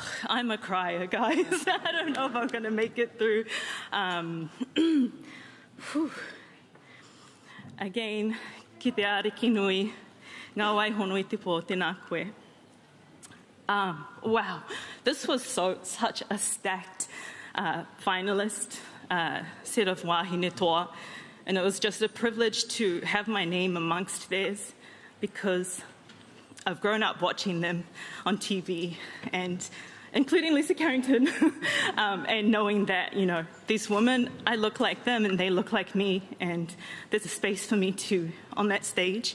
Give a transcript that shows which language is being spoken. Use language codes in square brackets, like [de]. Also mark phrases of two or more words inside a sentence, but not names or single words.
[en] I'm a crier, guys. I don't know if I'm going to make it through. Again, [mi] ki te ariki nui, ngā waihono I te pō, tēnā koe. [en] Wow, this was such a stacked finalist set of [mi] wahine toa, [en] and it was just a privilege to have my name amongst theirs because I've grown up watching them on TV, and including Lisa Carrington, and knowing that, you know, these women, I look like them and they look like me, and there's a space for me too on that stage.